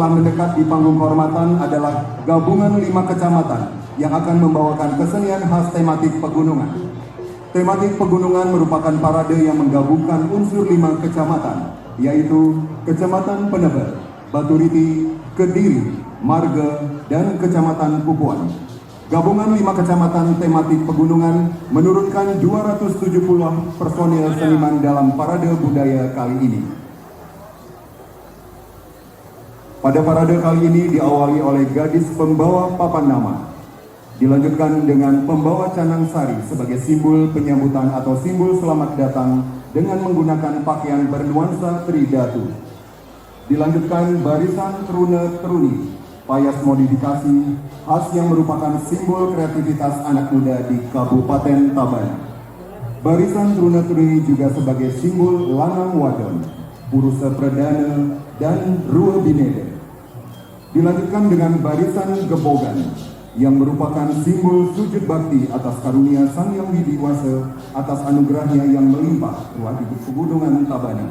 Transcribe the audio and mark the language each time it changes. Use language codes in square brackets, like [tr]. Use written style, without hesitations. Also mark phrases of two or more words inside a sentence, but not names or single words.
[id] terdekat di panggung kehormatan adalah gabungan 5 kecamatan yang akan membawakan kesenian khas tematik pegunungan. Tematik pegunungan merupakan parade yang menggabungkan unsur 5 kecamatan, yaitu Kecamatan Peneber, Baturiti, Kediri, Marga, dan Kecamatan Pupuan. Gabungan 5 kecamatan tematik pegunungan menurunkan 270 personil seniman dalam parade budaya kali ini. Pada parade kali ini diawali oleh gadis pembawa papan nama, dilanjutkan dengan pembawa canang sari sebagai simbol penyambutan atau simbol selamat datang dengan menggunakan pakaian bernuansa tridatu. Dilanjutkan barisan terune-teruni, payas modifikasi khas yang merupakan simbol kreativitas anak muda di Kabupaten Tabanan. Barisan terune-teruni juga sebagai simbol [ban] lanang wadon, purusa perdana, [id] dan [ban] rua binede. [id] Dilanjutkan dengan barisan gebogan yang merupakan simbol sujud bakti atas karunia Sang Hyang Widi Wasa atas anugerahnya yang melimpah di Pegunungan Tabanan.